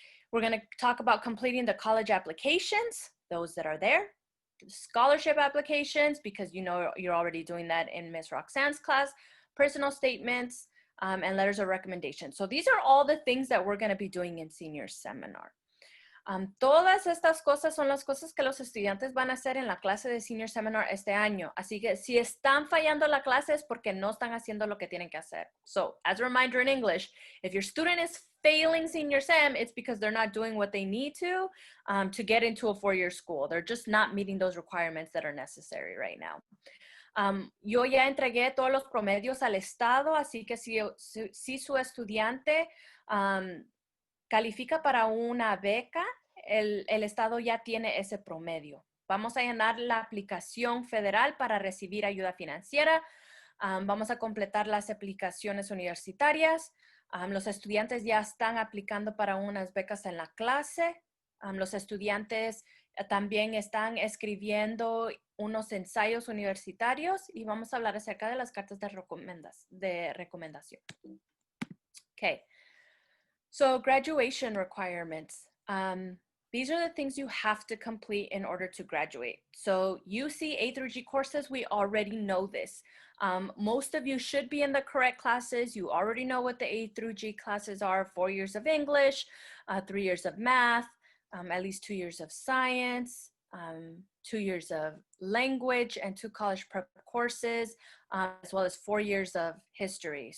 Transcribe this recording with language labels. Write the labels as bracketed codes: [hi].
[en] We're gonna talk about completing the college applications, those that are there, the scholarship applications, because you know you're already doing that in Ms. Roxanne's class, personal statements, and letters of recommendation. So these are all the things that we're gonna be doing in senior seminar. [es] Todas estas cosas son las cosas que los estudiantes van a hacer en la clase de Senior Seminar este año. Así que si están fallando la clase es porque no están haciendo lo que tienen que hacer. [en] So, as a reminder in English, if your student is failing Senior Sem, it's because they're not doing what they need to get into a four-year school. They're just not meeting those requirements that are necessary right now. [es] Yo ya entregué todos los promedios al Estado, así que si su estudiante califica para una beca, el Estado ya tiene ese promedio. Vamos a llenar la aplicación federal para recibir ayuda financiera. Vamos a completar las aplicaciones universitarias. Los estudiantes ya están aplicando para unas becas en la clase. Los estudiantes también están escribiendo unos ensayos universitarios y vamos a hablar acerca de las cartas de recomendación. Okay. [en] So graduation requirements. These are the things you have to complete in order to graduate. So UC A through G courses, we already know this. Most of you should be in the correct classes. You already know what the A through G classes are: 4 years of English, 3 years of math, at least 2 years of science, 2 years of language, and 2 college prep courses, as well as 4 years of history.